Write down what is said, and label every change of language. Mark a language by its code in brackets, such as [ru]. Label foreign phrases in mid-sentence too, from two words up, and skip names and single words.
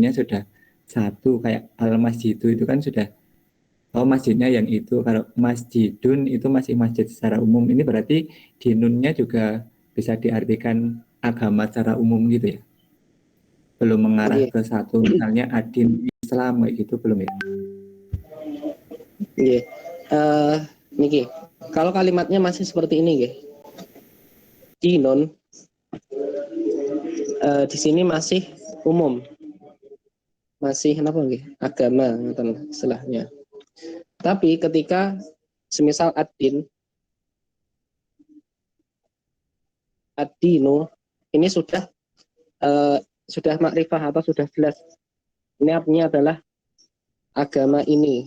[id] Artinya sudah satu kayak al-masjidu itu kan sudah, oh masjidnya yang itu. Kalau masjidun itu masih masjid secara umum. Ini berarti dinunnya juga bisa diartikan agama secara umum gitu ya. Belum mengarah [jv] Nggih, [id] ke satu, misalnya adin Islam kayak gitu belum ya. [jv] nggih. Niki, [id] kalau kalimatnya masih seperti ini nggih. Dinun di sini masih umum, masih apa nggih? Agama ngoten istilahnya. Tapi ketika semisal ad-dinu ini sudah makrifah atau sudah jelas. Ini artinya adalah agama ini.